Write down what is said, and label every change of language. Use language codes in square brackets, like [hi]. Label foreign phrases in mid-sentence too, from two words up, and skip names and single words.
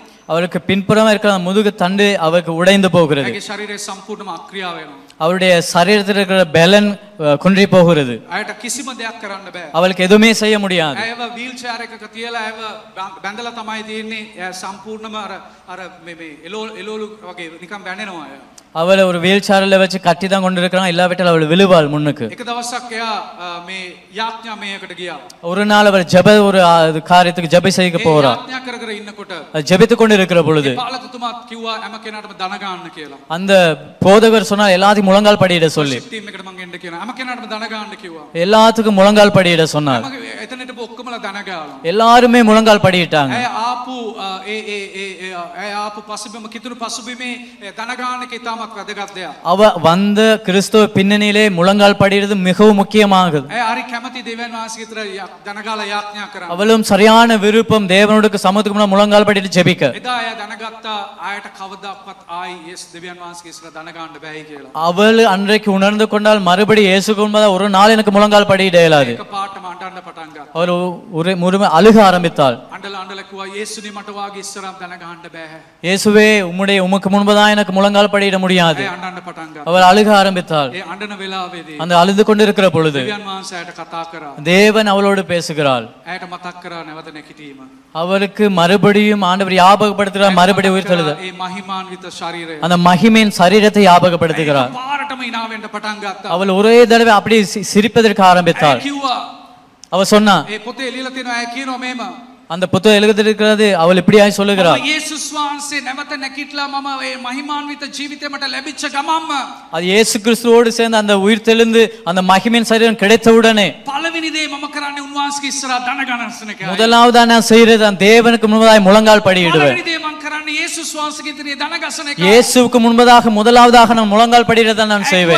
[ta] அவருக்கு பின்புறமா இருக்கிற அந்த முதுகு தண்டு அவருக்கு உடைந்து போகிறது. [si] ඇගේ ශරීරය සම්පූර්ණයෙන්ම අක්‍රියා වෙනවා. [ta] அவருடைய சரீரத்தில் இருக்கிற பலன் குன்றி போகிறது. [si] ඇයට කිසිම දෙයක් කරන්න බෑ. [ta] அவளுக்கு எதுவுமே செய்ய முடியாது. [si] ඇයව [en] wheel chair [si] එකක තියලා ඇයව බැඳලා තමයි තියෙන්නේ. එයා සම්පූර්ණයෙන්ම අර මේ එළවලු වගේ නිකන් වැනෙනවා එයා. [ta] அவளை ஒரு [en] wheel chair [ta] வச்சு கட்டி தான் கொண்டு இருக்கிறான். இல்லாவிட்டால் அவள் விழுவாள் முன்னுக்கு. [si] එක දවසක් එයා මේ යාඥා මේකට ගියා. [ta] ஒரு நாள் அவர் ஜெப ஒரு காரியத்துக்கு ஜெப செய்ய போறார். [si] යාඥා කර කර ඉන්නකොට [ta] ஜெபித்துக் கொண்டு இருக்கிற பொழுது [si] පාලකතුමාත් කිව්වා හැම කෙනාටම දන ගන්න කියලා. [ta] அந்த போதகர் சொன்னார் எல்லாத்தையும் முழங்கால் படியிட சொல்லி. [si] ටීම් එකට මං එන්න කියනවා. හැම කෙනාටම දන ගන්න කිව්වා. [ta] எல்லாத்துக்கும் முழங்கால் படியிட சொன்னார். [si] එතනට ඔක්කොමලා දන ගාලා. [ta] எல்லாருமே முழங்கால் படியிட்டாங்க. [si] ඇය ආපු පසුබිම කිතුණු පසුබිමේ දන ගන්න එක ඉතාමත් වැදගත් දෙයක්. [ta] அவ வந்த கிறிஸ்துவ பின்னணியிலே முழங்கால் படியிடுறது மிகவும் முக்கியமானது. [si] ඇය හරි කැමති දෙවියන් වහන්සේ විතර දන ගාලා යාඥා කරා. [ta] அவளும் சரியான விருப்பம் தேவனுடைய சமூகத்துக்கு முன்னாடி முழங்கால் படியிட்டு ஜெபிக்க. [si] එදා එයා දැනගත්තා ආයට කවදාවත් ආයි යේසු දෙවියන් වහන්සේ ඉස්සර දන ගන්න බෑයි කියලා. [ta] அவள் அன்றைக்கு உணர்ந்து கொண்டால் மறுபடி இயேசுக்கு முன்பதாக ஒரு நாள் எனக்கு முழங்கால் படியிட இயலாது. [si] එක පාටම අඬන්න පටන් ගත්තා. [ta] அவள் முழுமை அழுக ஆரம்பித்தாள். [si] අඬලා කිව්වා යේසුනි මට වාගේ ඉස්සරම් දන ගන්න බෑ. [ta] இயேசுவே உமக்கு முன்பதாக எனக்கு முழங்கால் படியிட முடியாது. [si] ඇය අඬන්න පටන් ගත්තා. [ta] அவள் அழுக ஆரம்பித்தாள். [si] ඒ අඬන වෙලාවේදී [ta] அந்த அழுது கொண்டிருக்கிற பொழுது [si] දෙවියන් වහන්සේ ඇයට කතා කරා. [ta] தேவன் அவளோடு பேசுகிறாள். [si] ඇයට මතක් කරා නැවත නැගිටීම. [ta] அவருக்கு மறுபடியும் ஆண்டவர் ஞாபகப்படுத்துகிறார் மறுபடியும் உயிர்த்தெழுதல். [si] ඒ මහිමාන්විත ශරීරය [ta] அந்த மகிமையின் சரீரத்தை ஞாபகப்படுத்துகிறார். [si] පාරටම hina වෙන්න පටන් ගත්තා. [ta] அவள் ஒரே தடவை அப்படியே சிரிப்பதற்கு ஆரம்பித்தாள். [si] කිව්වා [ta] அவ சொன்னா [si] ඒ පොතේ ලියලා තියෙනවා ඇය කියනවා මේම [ta] அந்த புத்தகம் எழுதியிருக்கிறது அவள் இப்படியாய் சொல்லுகிறாள். [si] යේසුස් වහන්සේ නැවත නැගිටලා මම මේ මහිමාන්විත ජීවිතය මට ලැබිච්ච ගමම්ම [ta] அது இயேசு கிறிஸ்துவோடு சேர்ந்து அந்த உயிர்த்தெழுந்து அந்த மகிமையின் சரீரம் கிடைத்தவுடனே [si] පළවෙනි දේ මම කරන්නේ උන්වහන්සේගේ ඉස්සරහා දන ගණන් එක. [ta] முதலாவதா நான் செய்யறது அந்த தேவனுக்கு முன்பதாக முழங்கால் படியிடுவேன். [si] පළවෙනි දේ මම කරන්නේ යේසුස් වහන්සේගේ ඉදිරියේ දන ගසන එක. [ta] இயேசுவுக்கு முன்பதாக முதலாவதாக நான் முழங்கால் படியிடுறதை நான் செய்வேன்.